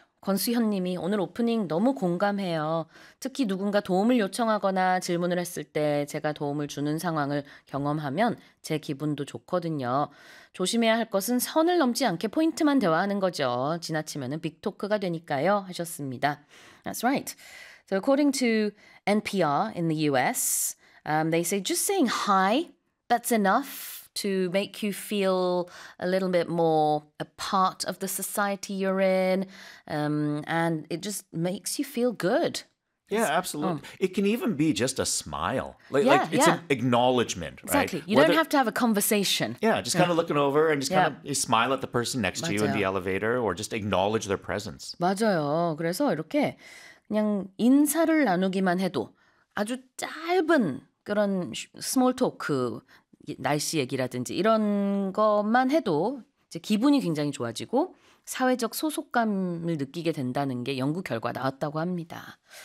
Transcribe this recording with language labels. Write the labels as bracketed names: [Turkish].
[Korean] 권수현 님이 오늘 오프닝 너무 공감해요. 특히 누군가 도움을 요청하거나 질문을 했을 때 제가 도움을 주는 상황을 경험하면 제 기분도 좋거든요. 조심해야 할 것은 선을 넘지 않게 포인트만 대화하는 거죠. 지나치면은 빅토크가 되니까요. 하셨습니다. [English] That's right. So according to NPR in the US, they say just saying hi, that's enough to make you feel a little bit more a part of the society you're in. And it just makes you feel good. Yeah, absolutely. Oh. It can even be just a smile. Like an acknowledgement, exactly. right? Exactly. You don't have to have a conversation. Yeah, just kind of looking over and just kind of smile at the person next to you in the elevator or just acknowledge their presence. [Korean] 맞아요. 그래서 이렇게 그냥 인사를 나누기만 해도 아주 짧은 그런 small talk, 날씨 얘기라든지 이런 것만 해도 이제 기분이 굉장히 좋아지고 사회적 소속감을 느끼게 된다는 게 연구 결과 나왔다고 합니다.